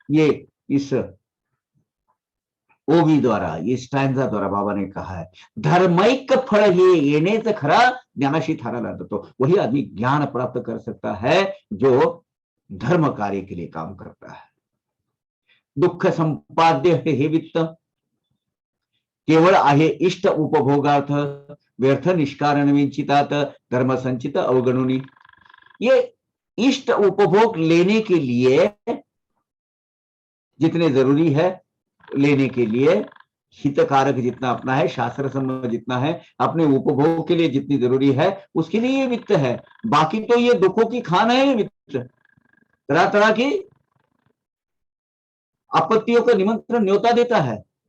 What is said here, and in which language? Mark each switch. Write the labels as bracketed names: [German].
[Hindi] ये इस ओवी द्वारा, ये स्टैंजा द्वारा बाबा ने कहा है, [Marathi] धर्मैक फल हे येणेच खरा, ज्ञानाशी थारा लादतो। [Hindi] वही आदमी ज्ञान प्राप्त कर सकता है जो धर्म कार्य के लिए काम करता है। [Marathi] दुःख संपाद्य हे वित्त, केवळ आहे इष्ट उपभोगार्थ, व्यर्थ निष्कारण विंचितात, धर्म संचित अवगणुनी। [Hindi] ये इष्ट उपभोग लेने के लिए जितने जरूरी है, लेने के लिए हितकारक जितना अपना है, शास्त्र सम्मत जितना है, अपने उपभोग के लिए जितनी जरूरी है, उसके लिए ये वित्त है। बाकी तो ये दुखों की खान है ये वित्त, तरह तरह की आपत्तियों का निमंत्रण, न्योता देता है।